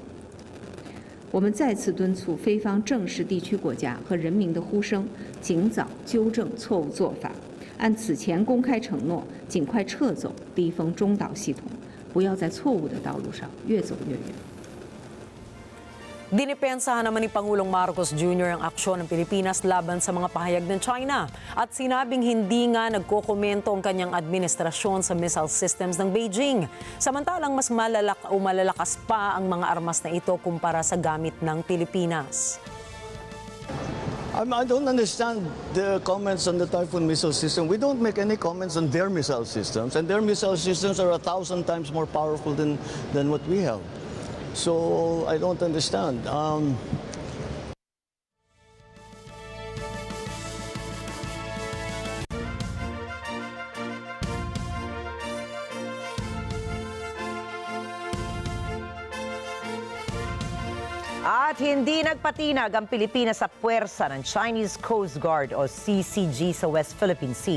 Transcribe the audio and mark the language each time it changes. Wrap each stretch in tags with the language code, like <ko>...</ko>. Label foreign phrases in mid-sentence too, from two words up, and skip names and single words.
<zh>我们再次敦促菲方正视地区国家和人民的呼声，尽早纠正错误做法，按此前公开承诺，尽快撤走低风中岛系统，不要在错误的道路上越走越远。</zh> <tl>Dinipensahan naman ni Pangulong Marcos Jr. ang aksyon ng Pilipinas laban sa mga pahayag ng China at sinabing hindi nga nagkokomento ang kanyang administrasyon sa</tl> <en>missile systems</en> <tl>ng Beijing. Samantalang mas malalakas pa ang mga armas na ito kumpara sa gamit ng Pilipinas.</tl> <en>I don't understand the comments on the Typhoon missile system. We don't make any comments on their missile systems, and their missile systems are 1,000 times more powerful than what we have. So I don't understand.</en> <tl>At hindi nagpatinag ang Pilipinas sa puwersa ng Chinese Coast Guard o CCG sa West Philippine Sea.</tl>